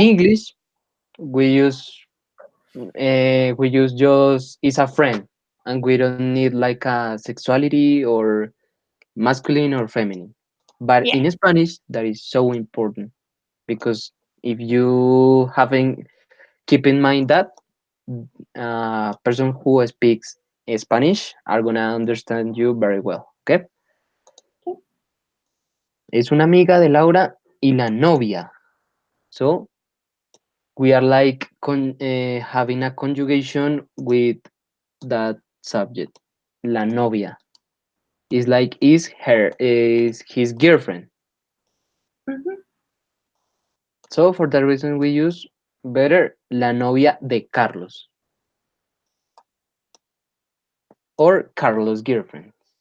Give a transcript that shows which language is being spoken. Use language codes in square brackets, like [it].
[en] English, we use just is a friend, and we don't need like a sexuality or masculine or feminine. But Yeah. in Spanish, that is so important because if you haven't keep in mind that person who speaks Spanish are gonna understand you very well. Okay, Okay. [es] es una amiga de Laura y la novia. [en] So we are like having a conjugation with that subject. [es] La novia [en] is like is his girlfriend. Mhm. So for that reason we use better [es] la novia de Carlos [en] or Carlos' girlfriend.